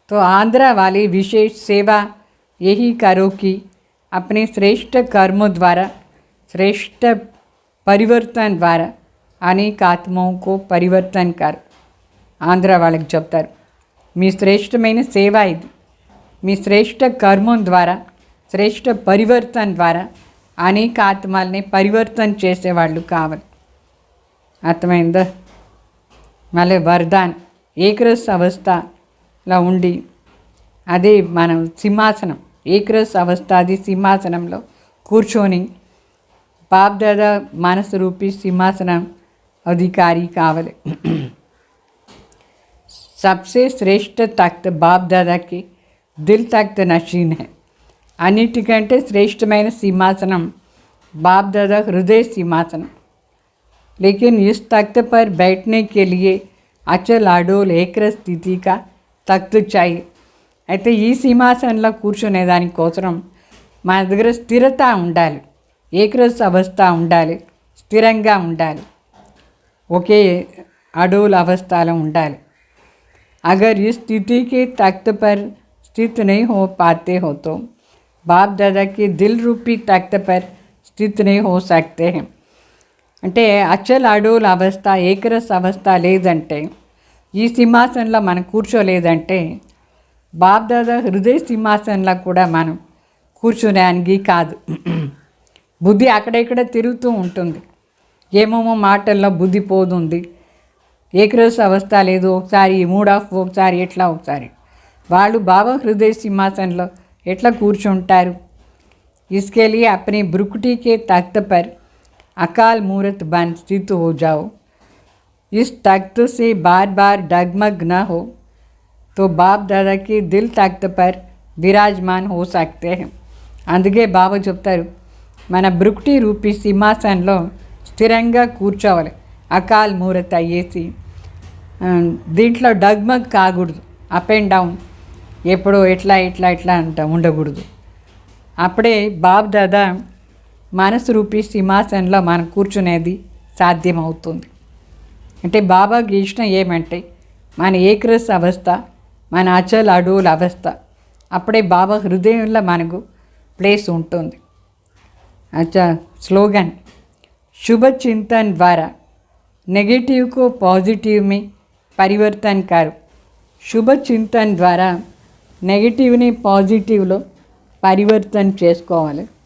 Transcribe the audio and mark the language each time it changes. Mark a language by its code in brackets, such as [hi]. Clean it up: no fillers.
[hi] आंध्रा वाले विशेष सेवा यही करो कि अपने श्रेष्ठ कर्मों द्वारा, श्रेष्ठ परिवर्तन द्वारा अनेक आत्माओं को परिवर्तन कर. [te] ఆంధ్ర వాళ్ళకి చెప్తారు, మీ శ్రేష్టమైన సేవ ఇది. మీ శ్రేష్ఠ కర్మం ద్వారా, శ్రేష్ఠ పరివర్తన ద్వారా అనేక ఆత్మల్ని పరివర్తన చేసేవాళ్ళు కావాలి. అర్థమైందా? మళ్ళీ వరదాన్ ఏకరస్ అవస్థలో ఉండి, అదే మనం సింహాసనం, ఏకరస్ అవస్థ అది సింహాసనంలో కూర్చొని బాప్ దాదా మనసు రూపీ సింహాసనం అధికారి కావాలి. [hi] सबसे श्रेष्ठ तख्त बाप दादा के दिल तख्त नशीन है. [te] अन्निटिकंटे श्रेष्ठమైన सिंहासनम बाप दादा हृदय सिंहासनम. [hi] लेकिन इस तख्त पर बैठने के लिए अचल अडोल ఏకరస్ స్థితి का तख्त चाहिए. [te] అయితే ఈ సింహాసనంలో కూర్చునే దానికోసం మన దగ్గర స్థిరత ఉండాలి, ఏకరస్ అవస్థ ఉండాలి, స్థిరంగా ఉండాలి, ఒకే అడోల్ అవస్థలో ఉండాలి. अगर इस स्थिति के तख्त पर स्थित नहीं हो पाते हो तो बाप दादा के दिल रूपी तख्त पर स्थित नहीं हो सकते हैं. అంటే అచల్ అడోల్ అవస్థ, ఏకరస్ అవస్థ లేదంటే, ఈ సింహాసనంలో మనం కూర్చోలేదంటే బాప్ దాదా హృదయ సింహాసనంలో కూడా మనం కూర్చునేనికి కాదు. బుద్ధి అక్కడెక్కడ తిరుగుతూ ఉంటుంది, ఏమేమో మాటల్లో బుద్ధి పోతుంది. ఏకరస్ అవస్థ లేదు, ఒకసారి మూడ్ ఆఫ్, ఒకసారి ఎట్లా, ఒకసారి వాళ్ళు బాబా హృదయ సింహాసనంలో ఎట్లా కూర్చుంటారు? [hi] इसके लिए अपने ब्रुकुटी के तख्त पर अकाल मूर्त बन स्थित हो जाओ. इस तख्त से बार बार डगमग न हो तो बाप दादा के दिल तख्त पर विराजमान हो सकते हैं. [te] అందుకే బాబా చెప్తారు, మన భృకుటి రూపీ సింహాసనంలో స్థిరంగా కూర్చోవాలి. అకాల్ మూరత్ అయ్యేసి దీంట్లో డగ్మగ్ కాకూడదు. అప్ అండ్ డౌన్ ఎప్పుడో ఎట్లా ఎట్లా ఎట్లా అంట ఉండకూడదు. అప్పుడే బాబ్ దాదా మనసు రూపీ సింహాసనంలో మనం కూర్చునేది సాధ్యమవుతుంది. అంటే బాబాకి ఇష్టం ఏమంటే మన ఏకరస అవస్థ, మన అచల్ అడోల్ అవస్థ. అప్పుడే బాబా హృదయంలో మనకు ప్లేస్ ఉంటుంది. [hi] అచ్చా స్లోగన్ शुभ चिंतन द्वारा नेगेटिव को पॉजिटिव में परिवर्तन करो. [te] शुभ चिंतन ద్వారా నెగటివ్ని పాజిటివ్లో పరివర్తన చేసుకోవాలి.